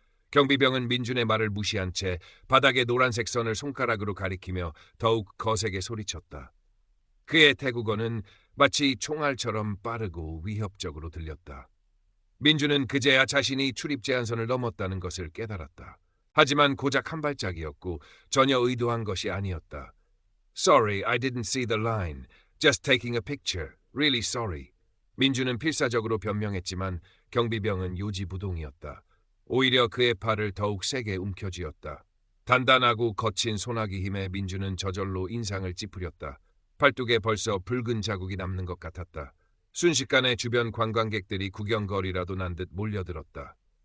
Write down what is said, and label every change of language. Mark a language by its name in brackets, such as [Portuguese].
[Korean] 경비병은 민준의 말을 무시한 채 바닥의 노란색 선을 손가락으로 가리키며 더욱 거세게 소리쳤다. 그의 태국어는 마치 총알처럼 빠르고 위협적으로 들렸다. 민주는 그제야 자신이 출입 제한선을 넘었다는 것을 깨달았다. 하지만 고작 한 발짝이었고 전혀 의도한 것이 아니었다. [English] Sorry, I didn't see the line. Just taking a picture. Really sorry. [Korean] 민주는 필사적으로 변명했지만 경비병은 요지부동이었다. 오히려 그의 팔을 더욱 세게 움켜쥐었다. 단단하고 거친 소나기 힘에 민주는 저절로 인상을 찌푸렸다. 팔뚝에 벌써 붉은 자국이 남는 것 같았다. 순식간에 주변 관광객들이 구경거리라도 난 듯 몰려들었다.